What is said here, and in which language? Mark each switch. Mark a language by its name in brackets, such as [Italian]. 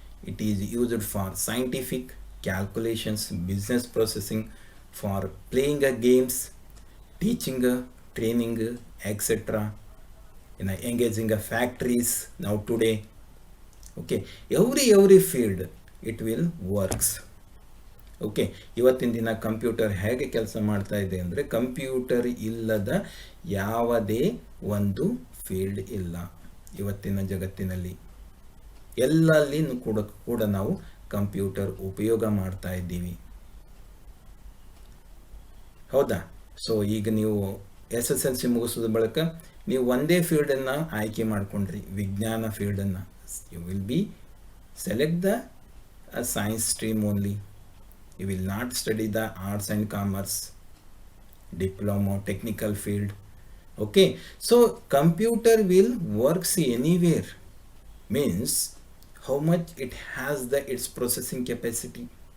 [English] It is used for scientific calculations, business processing, for playing games, teaching, training, etc. Engaging factories now today. Okay, every field it will works. [Kannada] Okay, ಇವತ್ತಿನ ದಿನ computer ಹೇಗೆ ಕೆಲಸ ಮಾಡ್ತಾ ಇದೆ ಅಂದರೆ computer ಇಲ್ಲದ ಯಾವುದೇ ಒಂದು ಫೀಲ್ಡ್ ಇಲ್ಲ ಇವತ್ತಿನ ಜಗತ್ತಿನಲ್ಲಿ. ಎಲ್ಲಲ್ಲಿನೂ ಕೂಡ ನಾವು ಕಂಪ್ಯೂಟರ್ ಉಪಯೋಗ ಮಾಡ್ತಾ ಇದ್ದೀವಿ. ಹೌದಾ? ಸೊ ಈಗ ನೀವು SSLC ಮುಗಿಸೋದ ಬಳಿಕ ನೀವು ಒಂದೇ ಫೀಲ್ಡನ್ನು ಆಯ್ಕೆ ಮಾಡಿಕೊಂಡ್ರಿ, ವಿಜ್ಞಾನ ಫೀಲ್ಡನ್ನು. [English] You will be select the science stream only. You will not study the arts and commerce, diploma, technical field. Okay, so computer will works anywhere, means how much it has the its processing capacity.